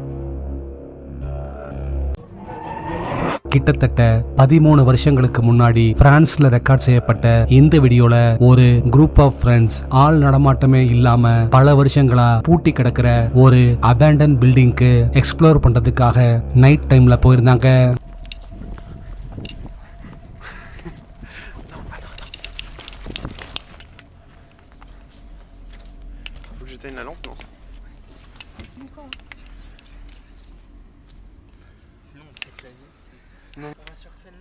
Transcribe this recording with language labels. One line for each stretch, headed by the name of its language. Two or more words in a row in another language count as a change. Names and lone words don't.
Tamil: கிட்டத்தட்ட 13 வருஷங்களுக்கு முன்னாடி பிரான்ஸ்ல ரெக்கார்ட் செய்யப்பட்ட இந்த வீடியோல ஒரு
English: group of friends
Tamil: ஆள் நடமாட்டமே இல்லாம பல வருஷங்களா பூட்டி கிடக்கிற ஒரு
English: abandoned building
Tamil: எக்ஸ்ப்ளோர் பண்றதுக்காக
English: night time
Tamil: போயிருந்தாங்க.
French: Faut que j'éteigne la lampe, non? Sinon on pète la nuit. Non. On va sur celle-là.